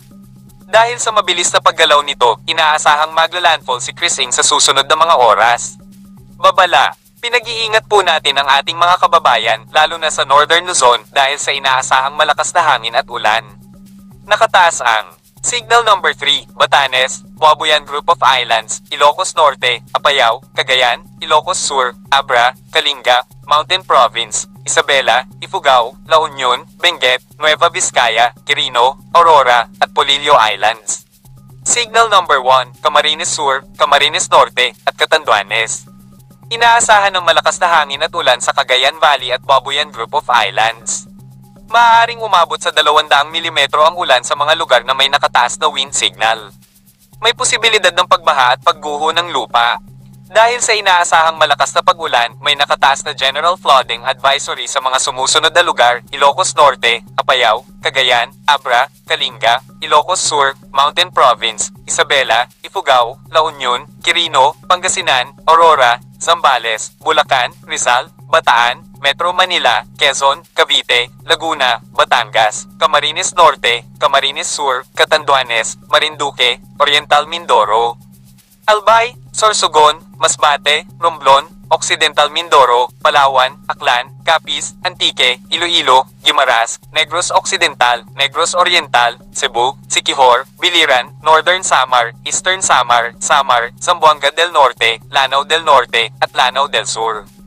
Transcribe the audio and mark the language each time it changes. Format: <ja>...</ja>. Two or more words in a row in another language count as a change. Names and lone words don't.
<tl>Dahil sa mabilis na paggalaw nito, inaasahang maglalandfall si Chrising sa susunod na mga oras. Babala, pinag-iingat po natin ang ating mga kababayan, lalo na sa Northern Luzon dahil sa inaasahang malakas na hangin at ulan. Nakataas ang Signal Number 3, Batanes, Buabuyan Group of Islands, Ilocos Norte, Apayao, Cagayan, Ilocos Sur, Abra, Kalinga, Mountain Province, Isabela, Ifugao, La Union, Benguet, Nueva Vizcaya, Quirino, Aurora, at Polillo Islands. Signal Number 1, Camarines Sur, Camarines Norte, at Catanduanes. Inaasahan ng malakas na hangin at ulan sa Cagayan Valley at Buabuyan Group of Islands. Maaaring umabot sa 200 mm ang ulan sa mga lugar na may nakataas na</tl> <en>wind signal.</en> <tl>May posibilidad ng pagbaha at pagguho ng lupa. Dahil sa inaasahang malakas na pag-ulan, may nakataas na</tl> <en>general flooding advisory</en> <tl>sa mga sumusunod na lugar: Ilocos Norte, Apayao, Cagayan, Abra, Kalinga, Ilocos Sur, Mountain Province, Isabela, Ifugao, La Union, Quirino, Pangasinan, Aurora, Zambales, Bulacan, Rizal, Bataan, Metro Manila, Quezon, Cavite, Laguna, Batangas, Camarines Norte, Camarines Sur, Catanduanes, Marinduque, Oriental Mindoro, Albay, Sorsogon, Masbate, Romblon, Occidental Mindoro, Palawan, Aklan, Capiz, Antique, Iloilo, Guimaras, Negros Occidental, Negros Oriental, Cebu, Siquijor, Biliran, Northern Samar, Eastern Samar, Samar, Zamboanga del Norte, Lanao del Norte, at Lanao del Sur.</tl>